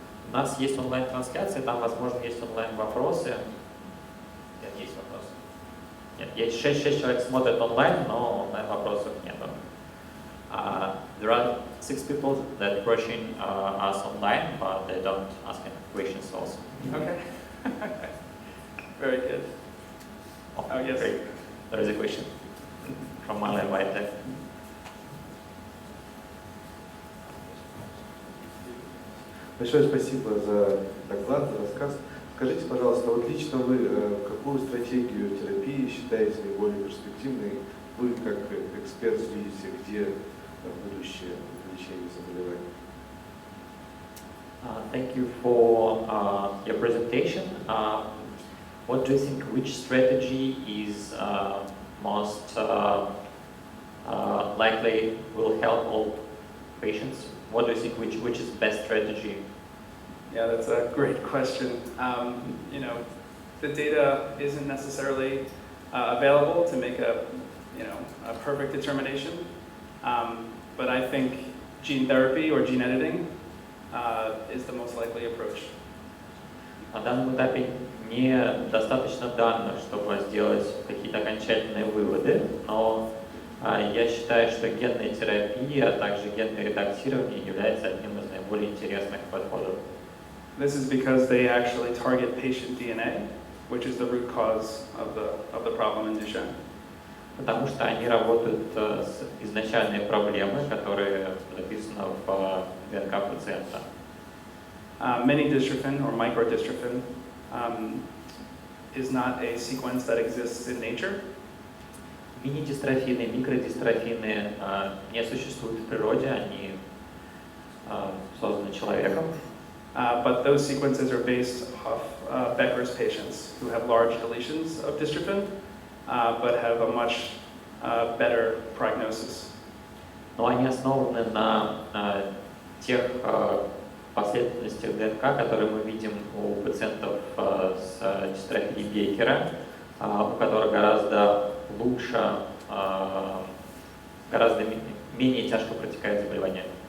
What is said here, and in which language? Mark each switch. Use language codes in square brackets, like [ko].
[ru] У нас есть онлайн-трансляция, там, возможно, есть онлайн-вопросы. Нет, есть вопросы. Нет, есть 6 человек смотрят онлайн, но онлайн-вопросов нет. [en] There are 6 people that watching us online, but they don't ask any questions also. Okay. Very good. Oh, yes. Great. There is a question from Marlene White. [ru] Большое спасибо за доклад, за рассказ. Скажите, пожалуйста, вот лично вы какую стратегию терапии считаете наиболее перспективной? Вы как эксперт видите, где будущее лечение заболеваний? [en] Thank you for your presentation. What do you think, which strategy is most likely will help all patients? What do you think, which is the best strategy? Yeah, that's a great question. You know, the data isn't necessarily available to make a perfect determination. But I think gene therapy or gene editing is the most likely approach. [ru] На данном этапе недостаточно данных, чтобы сделать какие-то окончательные выводы, но я считаю, что генная терапия, а также генное редактирование является одним из наиболее интересных подходов. [en] This is because they actually target patient DNA, which is the root cause of the problem in Duchenne. [ru] Потому что они работают с изначальной проблемой, которая записана в ДНК пациента. [en] Mini-dystrophin or microdystrophin is not a sequence that exists in nature. [ru] Мини-дистрофины, микродистрофины не существуют в природе, они созданы человеком. [en] But those sequences are based off Becker's patients who have large deletions of dystrophin, but have a much better prognosis. [ru] Но они основаны на тех последовательностях ДНК, которые мы видим у пациентов с дистрофией Бейкера, у которых гораздо лучше, гораздо менее тяжко протекает заболевание.